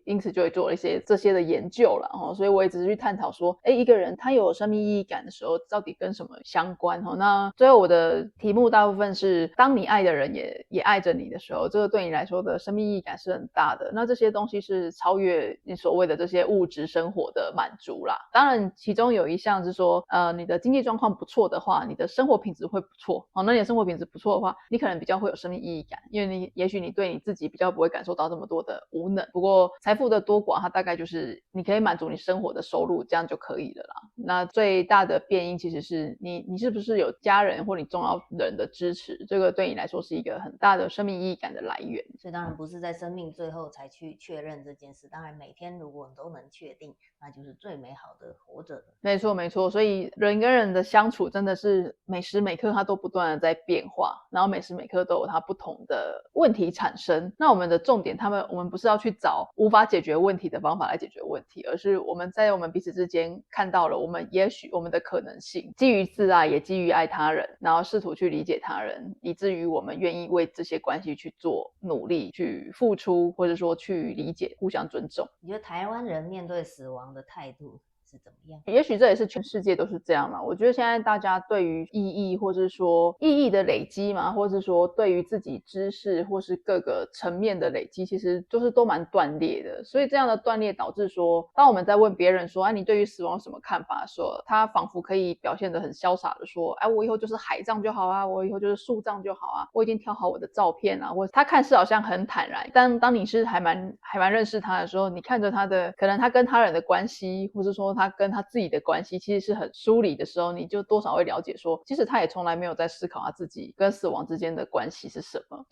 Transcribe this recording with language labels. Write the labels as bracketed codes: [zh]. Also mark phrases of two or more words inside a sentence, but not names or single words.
[zh] 因此就會做了一些這些的研究了，所以我也只是去探討說，哎，一個人他有生命意義感的時候，到底跟什麼相關？那最後我的題目大部分是，當你愛的人也愛着你的時候，這個對你來說的生命意義感是很大的。那這些東西是超越你所謂的這些物質生活的滿足啦。當然，其中有一項是說，你的經濟狀況不錯的話，你的生活品質會不錯。那你的生活品質不錯的話，你可能比較會有生命意義感，因為也許你對你自己比較不會感受到這麼多的無能。不過財富的多寡，它大概就是你可以滿足你生活的收入，這樣就可以了啦。那最大的變因其實是你是不是有家人或你重要人的支持，這個對你來說是一個很大的生命意義感的來源。所以當然不是在生命最後才去確認這件事，當然每天如果你都能確定，那就是最美好的活着。沒錯沒錯，所以人跟人的相處真的是每時每刻它都不斷的在變化，然後每時每刻都有它不同的問題產生。那我們的重點，我們不是要去找無法解決問題的方法來解決問題，而是我們在我們彼此之間看到了也許我們的可能性，基於自愛也基於愛他人，然後試圖去理解他人，以至於我們願意為這些關係去做努力，去付出，或者說去理解，互相尊重。你覺得台灣人面對死亡的態度是怎麼樣？也許這也是全世界都是這樣嘛。我覺得現在大家對於意義，或是說意義的累積嘛，或是說對於自己知識或是各個層面的累積，其實就是都蠻斷裂的。所以這樣的斷裂導致說，當我們在問別人說，你對於死亡有什麼看法的時候，他仿佛可以表現得很瀟灑的說，我以後就是海葬就好啊，我以後就是樹葬就好啊，我已經挑好我的照片啊。他看似好像很坦然，但當你是還蠻認識他的時候，你看着他的可能他跟他人的關係，或是說他跟他自己的關係其實是很疏離的時候，你就多少會了解說，其實他也從來沒有在思考他自己跟死亡之間的關係是什麼。